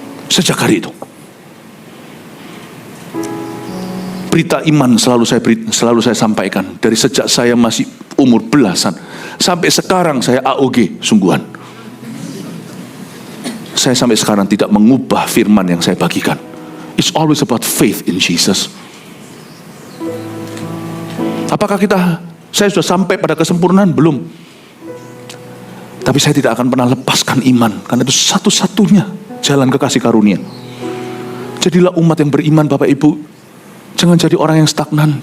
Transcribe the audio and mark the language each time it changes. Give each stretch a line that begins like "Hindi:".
Indonesian: Sejak hari itu, berita iman selalu saya sampaikan. Dari sejak saya masih umur belasan sampai sekarang saya AOG sungguhan. Saya sampai sekarang tidak mengubah firman yang saya bagikan.
English: It's always about faith in Jesus.
Indonesian: Apakah saya sudah sampai pada kesempurnaan? Belum. Tapi saya tidak akan pernah lepaskan iman, karena itu satu-satunya jalan ke kasih karunia. Jadilah umat yang beriman, Bapak Ibu. Jangan jadi orang yang stagnan.